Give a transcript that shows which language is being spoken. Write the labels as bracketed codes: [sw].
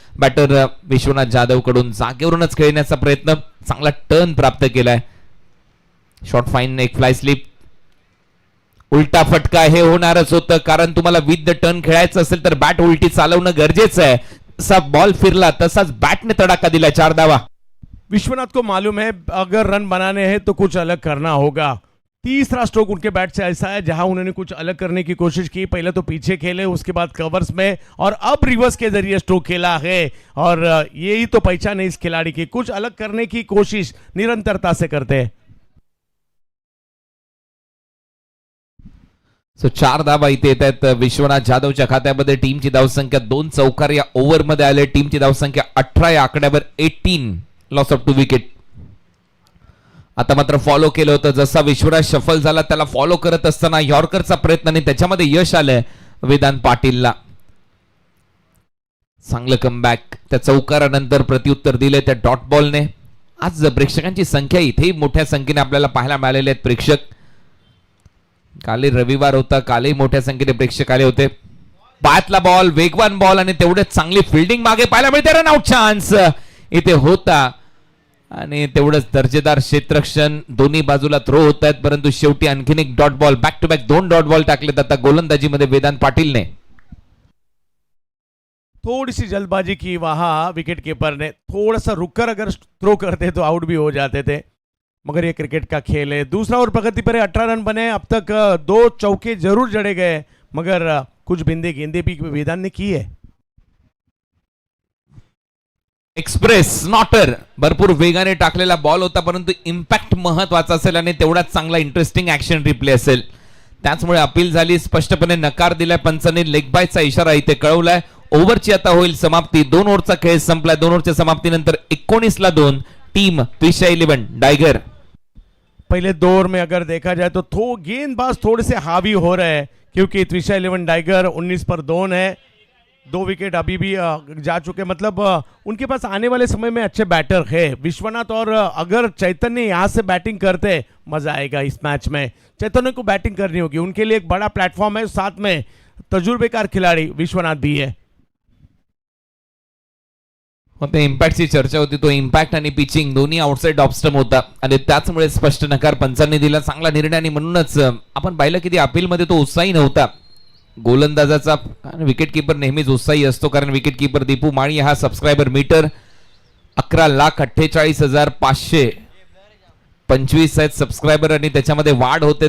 [mr] Batter Vishwanath Jadhav कडून जागेवरूनच खेळण्याचा प्रयत्न. चांगला टर्न प्राप्त केलाय. शॉर्ट फाईन, एक फ्लाय स्लिप. उलटा फटका हे होणारच होतं, कारण तुम्हाला विथ द टर्न खेळायचं असेल तर बॅट उलटी चालवणं गरजेचं आहे. जसा बॉल फिरला तसाच बॅटने तडाखा दिला. 4 धावा. [hi] विश्वनाथ को मालूम है अगर रन बनाने हैं तो कुछ अलग करना होगा। तीसरा स्ट्रोक उनके बैट से ऐसा है जहां उन्होंने कुछ अलग करने की कोशिश की। पहले तो पीछे खेले, उसके बाद कवर्स में, और अब रिवर्स के जरिए स्ट्रोक खेला है। और यही तो पहचान है इस खिलाड़ी की, कुछ अलग करने की कोशिश निरंतरता से करते हैं। [mr] सो 4 धावा इथे येत आहेत विश्वनाथ जाधवच्या खात्यामध्ये. टीमची धावसंख्या 2 चौकार या ओव्हरमध्ये आले. टीमची धावसंख्या 18 या आकड्यावर 18 लॉस ऑफ 2 विकेट. आता मात्र फॉलो केलं होतं. जसा विश्वनाथ शफल झाला त्याला फॉलो करत असताना यॉर्करचा प्रयत्न आणि त्याच्यामध्ये यश आलंय वेदांत पाटीलला. चांगलं कमबॅक. त्या चौकारानंतर प्रत्युत्तर दिले त्या डॉट बॉलने. आज प्रेक्षकांची संख्या इथेही मोठ्या संख्येने आपल्याला पाहायला मिळालेले आहेत प्रेक्षक. काल रविवार होता, कालही मोठ्या संख्येने प्रेक्षक आले होते. पायातला बॉल, वेगवान बॉल आणि तेवढेच चांगली फिल्डिंग मागे पाहायला मिळते. रन आउट चान्स इथे होता आणि तेवढंच दर्जेदार क्षेत्ररक्षण दोन्ही बाजूला थ्रो होत आहेत. परंतु शेवटी आणखीन एक dot ball, back to back 2 dot ball टाकलेत आता गोलंदाजीमध्ये वेदांत पाटीलने. [hi] थोड़ी सी जल्दबाजी की वहां विकेट कीपर ने, थोड़ा सा रुककर अगर थ्रो करते तो आउट भी हो जाते थे, मगर ये क्रिकेट का खेल है. दूसरा ओवर प्रगति पर 18 रन बने. अब तक 2 चौके जरूर जड़े गए, मगर कुछ बिंदे गेंदे भी वेदांत ने की है. [mr] एक्सप्रेस नॉटर भरपूर वेगाने टाकलेला बॉल होता, परंतु इम्पॅक्ट महत्वाचा असेल आणि तेवढाच चांगला इंटरेस्टिंग ऍक्शन रिप्ले असेल. त्याचमुळे अपील झाली. स्पष्टपणे नकार दिलाय पंचांनी. लेग बायचा इशारा इथे कळवलाय. ओव्हरची आता होईल समाप्ती. 2 ओव्हरचा खेळ संपलाय. 2 ओव्हरच्या समाप्तीनंतर 19 ला 2 टीम त्रिशा 11 टाइगर. [hi] पहले दौर में अगर देखा जाए तो गेंदबाज थोड़े से हावी हो रहे हैं, क्योंकि त्रिशा 11 टाइगर 19 पर 2 है. 2 विकेट अभी भी जा चुके, मतलब उनके पास आने वाले समय में अच्छे बैटर है विश्वनाथ. और अगर चैतन्य यहाँ से बैटिंग करते मजा आएगा इस मैच में. चैतन्य को बैटिंग करनी होगी, उनके लिए एक बड़ा प्लेटफॉर्म है. साथ में तजुर्बेकार खिलाड़ी विश्वनाथ भी है. [mr] इम्पॅक्टची चर्चा होती. तो इम्पॅक्ट आणि पिचिंग दोन्ही आउटसाइड ऑफ स्टंप होता आणि त्याचमुळे स्पष्ट नकार पंचांनी दिला. चांगला निर्णय आणि म्हणूनच आपण पाहिलं की अपील मध्ये तो उत्साही नव्हता गोलंदाजाचा. विकेट कीपर नेहमीच उत्साही असतो, कारण विकेट कीपर दीपू माळी हा सबस्क्रायबर मीटर 11,48,525 आहेत सबस्क्रायबर आणि त्याच्यामध्ये वाढ होते.